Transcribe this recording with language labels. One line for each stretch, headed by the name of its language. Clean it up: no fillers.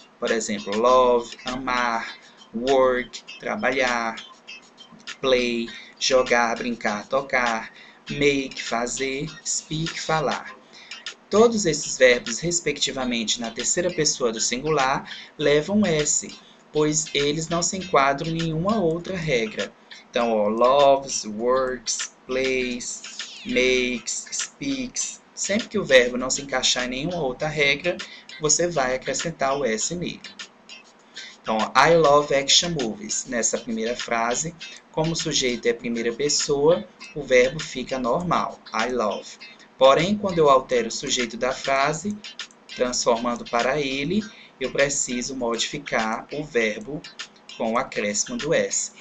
Portuguese: Por exemplo, love, amar, work, trabalhar, play, jogar, brincar, tocar, make, fazer, speak, falar. Todos esses verbos, respectivamente, na terceira pessoa do singular, levam S, pois eles não se enquadram em nenhuma outra regra. Então, ó, loves, works, plays, makes, speaks. Sempre que o verbo não se encaixar em nenhuma outra regra, você vai acrescentar o S nele. Então,
English: I love action movies.
Portuguese: Nessa primeira frase, como o sujeito é primeira pessoa, o verbo fica normal, I love. Porém, quando eu altero o sujeito da frase, transformando para ele, eu preciso modificar o verbo com o acréscimo do S.